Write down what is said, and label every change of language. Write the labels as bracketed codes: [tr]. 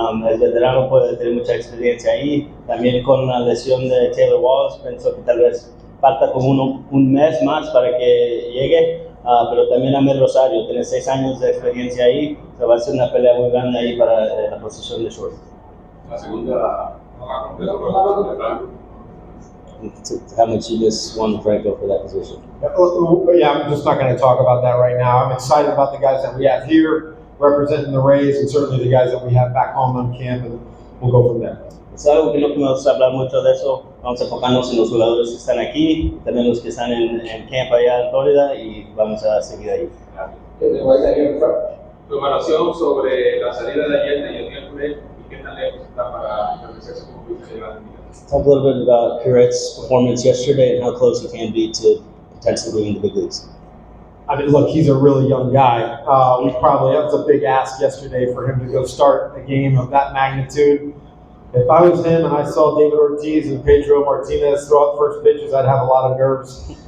[es] El veterano puede tener mucha experiencia ahí. También con la lesión de Taylor Walls, pienso que tal vez falta como un mes más para que llegue, pero también Ahmed Rosario tiene 6 años de experiencia ahí, so va a ser una pelea muy grande ahí para la posición de short. La segunda, de Franco. [en] How much you just won Franco for that position? Yeah, I'm just not going to talk about that right now. I'm excited about the guys that we have here representing the Rays, and certainly the guys that we have back home on camp, and we'll go from there. [es] Es algo que no podemos hablar mucho de eso. Vamos a enfocarnos en los jugadores que están aquí, también los que están en camp allá en Florida, y vamos a seguir ahí. Tu evaluación sobre la salida de ayer de Yadiel Puré y qué tan lejos está para establecerse como vice-general. [en] Talk a little bit about Curet's performance yesterday and how close he can be to potentially being in the big leagues. I mean, look, he's a really young guy. That was a big ask yesterday for him to go start a game of that magnitude. If I was him and I saw David Ortiz and Pedro Martinez throw out first pitches, I'd have a lot of nerves.